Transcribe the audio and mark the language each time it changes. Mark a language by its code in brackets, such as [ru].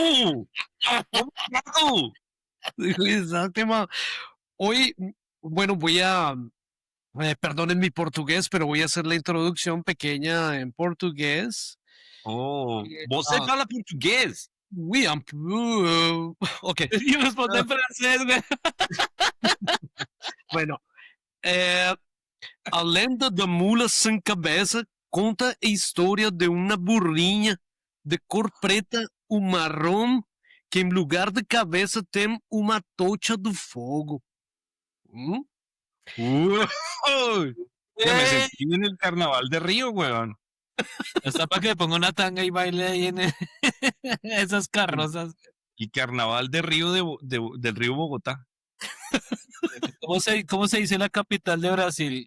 [es] ¡Oh! Exacto, ma. Hoy, bueno, voy a, perdonen mi portugués, pero voy a hacer la introducción pequeña en português. [pt] Você fala português? [fr] Oui, un peu, ok. [pt] E responder em francês, né? Bueno, a lenda da mula sem cabeça conta a história de uma burrinha de cor preta ou marrom que, em lugar de cabeça, tem uma tocha de fogo. [es] Ya me sentí en el carnaval de Río, weón. Está para que le ponga una tanga y baile ahí en esas carrozas. Y carnaval de Río del Río Bogotá. cómo se dice la capital de Brasil?